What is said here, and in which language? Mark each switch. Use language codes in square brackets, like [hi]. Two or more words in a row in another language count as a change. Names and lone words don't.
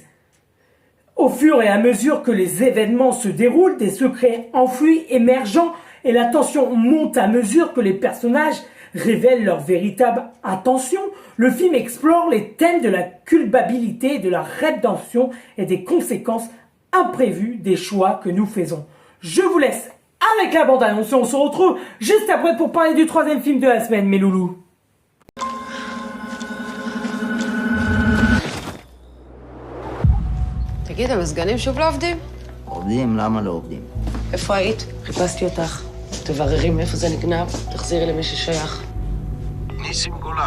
[fr] Au fur et à mesure que les événements se déroulent, des secrets enfouis émergeant et la tension monte à mesure que les personnages révèlent leur véritable intention. Le film explore les thèmes de la culpabilité, de la rédemption et des conséquences imprévues des choix que nous faisons. Je vous laisse avec la bande-annonce. On se retrouve juste après pour parler du troisième film de la semaine, mes loulous. [he] תגיד, המזגנים שוב לא עובדים? עובדים, למה לא עובדים? איפה היית? חיפשתי אותך. תבררי מאיפה זה נגנב, תחזירי למי ששייך. ניסים גולן.